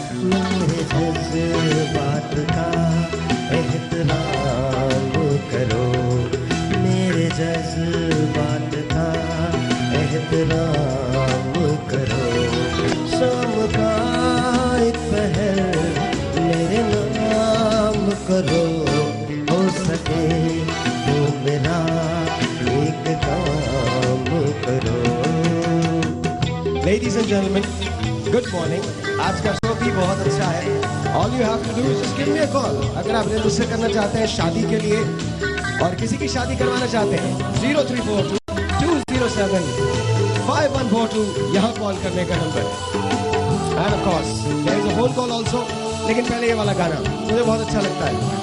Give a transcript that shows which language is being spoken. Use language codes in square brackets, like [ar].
[hi] मेरे जज्बात का एहतराम करो, मेरे जज्बात का एहतराम करो। शाम का एक पहर मेरे नाम करो, हो सके तो मेरा एक काम करो। [en] Ladies and gentlemen, good morning. [hi] आज का शो भी बहुत अच्छा है। [en] All you have to do is just give me a call. [hi] अगर आप मुझसे करना चाहते हैं शादी के लिए और किसी की शादी करवाना चाहते हैं 0342-207-5142 यहाँ कॉल करने का नंबर है। [en] And of course there is a phone call also, [hi] लेकिन पहले ये वाला गाना मुझे बहुत अच्छा लगता है।